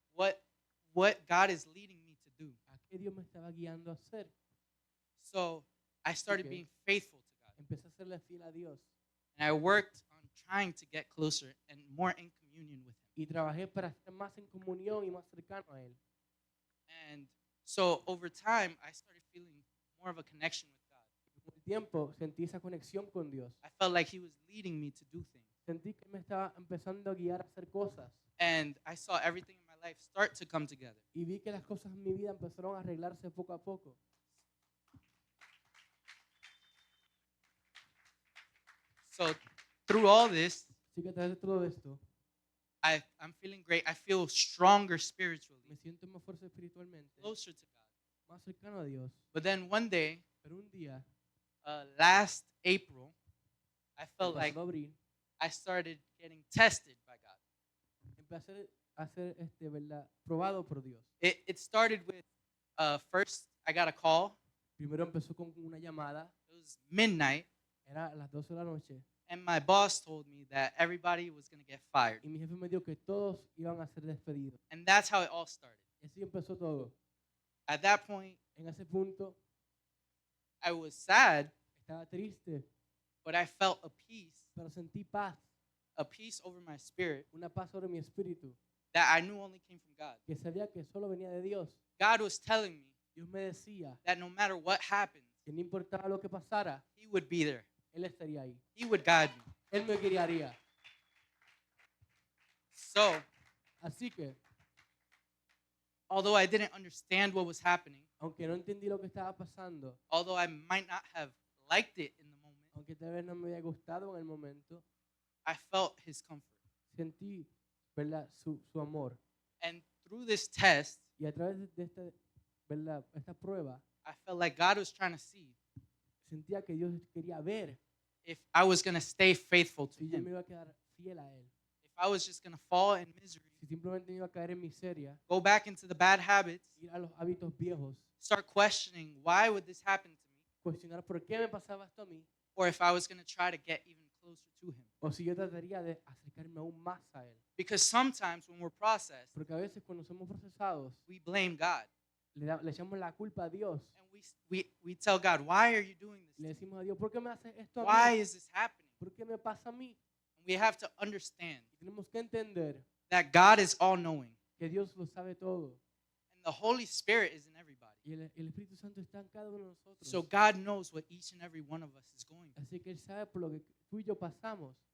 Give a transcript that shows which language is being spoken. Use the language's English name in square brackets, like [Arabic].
[English] what God is leading me to do. [Spanish] A qué Dios me estaba guiando a hacer. [English] So I started Okay. being faithful to God, [Spanish] Empecé a serle fiel a Dios. [English] and I worked on trying to get closer and more in communion with Him. [Spanish] Y trabajé para estar más en comunión y más cercano a Él. [English] And so over time, I started feeling more of a connection with God. [Spanish] Con el tiempo sentí esa conexión con Dios. [English] I felt like He was leading me to do things. [Spanish] Sentí que me estaba empezando a guiar a hacer cosas. [English] And I saw everything in my life start to come together. [Spanish] Y vi que las cosas en mi vida empezaron a arreglarse poco a poco. [English] So through all this, [Spanish] Así que a través de todo esto, [English] I'm feeling great. I feel stronger spiritually, [Spanish] me siento más fuerte espiritualmente, [English] closer to God. [Spanish] más cercano a Dios. [English] But then one day, [Spanish] Pero un día, [English] last April, I [Spanish] el [English] felt like [Spanish] pasado abril, [English] I started getting tested by God. [Spanish] empecé a ser ¿verdad? Probado por Dios. [English] It started with first I got a call. [Spanish] Primero empezó con una llamada, [English] It was midnight, [Spanish] era a las 12 de la noche, [English] and my boss told me that everybody was going to get fired. [Spanish] y mi jefe me dijo que todos iban a ser despedidos. [English] And that's how it all started. [Spanish] Y así empezó todo. [English] At that point, [Spanish] En ese punto, [English] I was sad, [Spanish] estaba triste, [English] but I felt a [Spanish] pero sentí paz, [English] peace over my spirit [Spanish] una paz sobre mi espíritu, [English] that I knew only came from God. [Spanish] que sabía que solo venía de Dios. [English] God was telling me [Spanish] Dios me decía [English] that no matter what happens, [Spanish] que no importaba lo que pasara, [English] He would be there. [Spanish] Él estaría ahí. [English] He would guide me. [Spanish] Él me guiaría. [English] So, [Spanish] Así que, [English] although I didn't understand what was happening, [Spanish] aunque no entendí lo que estaba pasando, [English] although I might not have liked it in the moment, [Spanish] aunque tal vez no me haya gustado en el momento, [English] I felt his comfort. [Spanish] sentí, ¿verdad?, su amor. [English] And through this test, [Spanish] Y a través de esta, ¿verdad?, esta prueba, [English] I felt like God was trying to see [Spanish] sentía que Dios quería ver [English] if I was going to stay faithful to [Spanish] si yo me [English] him, [Spanish] iba a quedar fiel a Él, [English] if I was just going to fall in misery, [Spanish] si simplemente me iba a caer en miseria, [English] go back into the bad habits, [Spanish] ir a los hábitos viejos, [English] start questioning why would this happen to me, [Spanish] cuestionar por qué me pasaba esto a mí, [English] or if I was going to try to get even closer to him. [Spanish] o si yo trataría de acercarme aún más a Él. [English] Because sometimes when we're processed, [Spanish] Porque a veces cuando somos procesados, [English] we blame God. [Spanish] le echamos la culpa a Dios. [English] And we tell God, why are you doing this? [Spanish] Le decimos a Dios, ¿por qué me haces esto a [English] Why [Spanish] mí? [English] is this happening? [Spanish] ¿Por qué me pasa a mí? [English] And we have to understand [Spanish] Y tenemos que entender [English] that God is all knowing. [Spanish] que Dios lo sabe todo. [English] And the Holy Spirit is in everybody. [Spanish] Y el Espíritu Santo está en cada uno de nosotros. [English] So God knows what each and every one of us is going through. [Spanish] Así que Él sabe por lo que tú y yo pasamos.